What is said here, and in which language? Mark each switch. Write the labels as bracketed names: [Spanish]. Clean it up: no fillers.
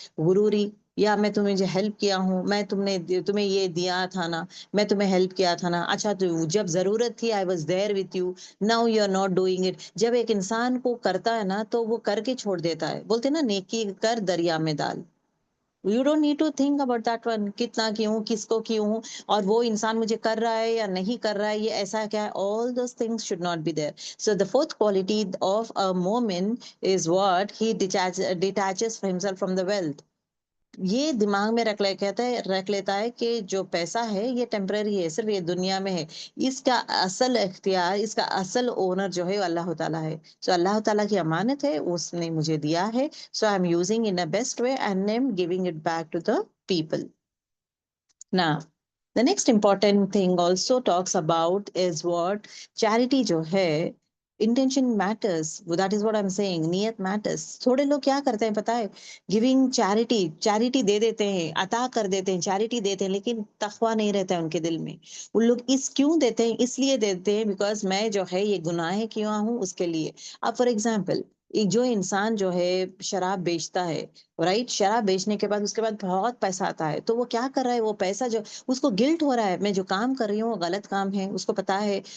[Urdu] غروری یا میں تمہیں جو ہیلپ کیا ہوں, میں تمہیں یہ دیا تھا نا, میں تمہیں ہیلپ کیا تھا نا, اچھا تو جب ضرورت تھی [English] I was there with you, now you are not doing it. [Urdu] جب ایک انسان کو کرتا ہے نا تو وہ کر کے چھوڑ دیتا ہے, بولتے نا نیکی کر دریا میں ڈال. [English] you don't need to think about that one, [Urdu] کتنا کیوں, کس کو کیوں, اور وہ انسان مجھے کر رہا ہے یا نہیں کر رہا ہے, یہ ایسا کیا ہے, [English] all those things should not be there. So the fourth quality of a مومن is what he detaches himself from the wealth. [Urdu] یہ دماغ میں رکھ لیتا ہے کہ جو پیسہ ہے یہ ٹیمپرری ہے, صرف یہ دنیا میں ہے, اس کا اصل اختیار, اس کا اصل اونر جو ہے اللہ تعالیٰ ہے. سو اللہ تعالیٰ کی امانت ہے, اس نے مجھے دیا ہے, سو [English] I am using in a best way and I'm giving it back to the people. Now the next important thing also talks about is what charity [Urdu] جو ہے, [English] intention matters, that is what I'm saying, نیت matters. [Urdu] تھوڑے لوگ کیا کرتے ہیں پتہ ہے, giving charity دے دیتے ہیں, عطا کر دیتے ہیں, چیریٹی دیتے ہیں, لیکن تقویٰ نہیں رہتا ہے ان کے دل میں. ان لوگ کیوں دیتے ہیں, اس لیے دیتے ہیں بیکاز میں جو ہے یہ گناہ کیوں ہوں اس کے لیے. اب فار ایگزامپل جو انسان جو ہے شراب بیچتا ہے, رائٹ, شراب بیچنے کے بعد اس کے بعد بہت پیسہ آتا ہے, تو وہ کیا کر رہا ہے, وہ پیسہ جو اس کو گلٹ ہو رہا ہے, میں جو کام کر رہی ہوں وہ غلط کام ہے, اس کو پتا ہے.